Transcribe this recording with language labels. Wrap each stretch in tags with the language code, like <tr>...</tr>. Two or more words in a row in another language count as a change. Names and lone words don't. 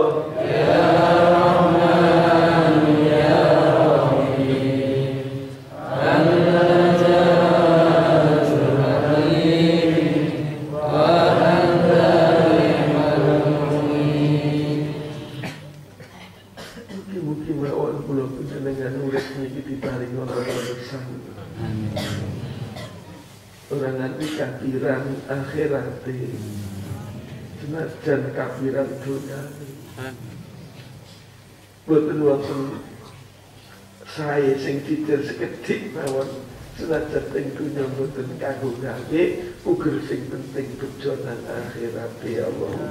<ar>يا رحمن يا رحيم أنت الجواد الحليم وأنت المؤمن</ar> <jv>Mugi-mugi mawon kula panjenengan urip niki diparingi wonten lesan. Ora nganti kafiran akhirat senajan kafiran dunia boten wonten sae sing didel sekedhik mawon senajan teng dunia boten kanggo gawe uger sing penting bejo nang akhirat</jv> <ar>ya Allah.</ar>